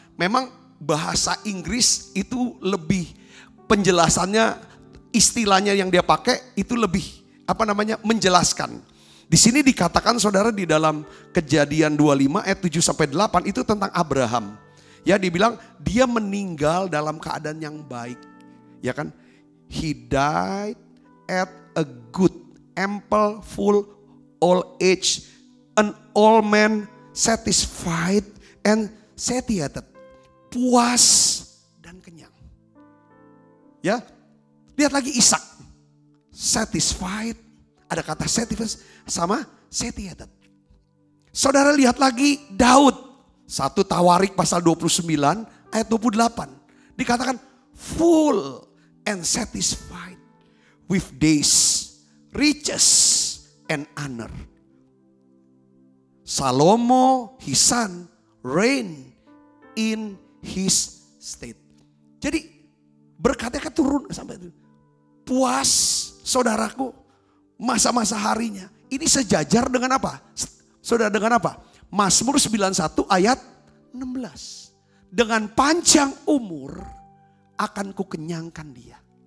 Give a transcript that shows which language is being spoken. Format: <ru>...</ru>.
<id>Memang bahasa Inggris itu lebih penjelasannya, istilahnya yang dia pakai itu lebih menjelaskan. Di sini dikatakan saudara di dalam Kejadian 25 ayat 7 sampai 8 itu tentang Abraham. Ya, dibilang dia meninggal dalam keadaan yang baik. Ya kan?</id> <en>He died at a good, ample, full, old age, an old man, satisfied and satiated.</en> <id>Puas dan kenyang. Ya, lihat lagi Ishak. Satisfied, ada kata satisfied sama satiated. Saudara lihat lagi Daud. 1 Tawarik pasal 29 ayat 28. Dikatakan</id> <en>full and satisfied with days, riches and honor. Salomo, his son, reign in his state.</en> <id>Jadi berkatnya turun sampai itu. Puas saudaraku, masa-masa harinya. Ini sejajar dengan apa? Saudara, dengan apa? Mazmur 91 ayat 16. Dengan panjang umur akan kukenyangkan dia.</id>